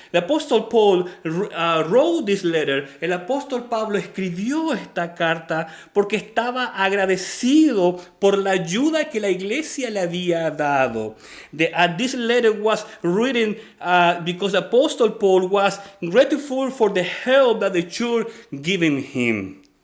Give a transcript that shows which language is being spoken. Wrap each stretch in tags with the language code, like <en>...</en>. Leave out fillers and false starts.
<en>The Apostle Paul wrote this letter.</en> <es>El apóstol Pablo escribió esta carta porque estaba agradecido por la ayuda que la iglesia le había dado.</es> <en>This letter was written because the Apostle Paul was grateful for the help that the church gave him.</en>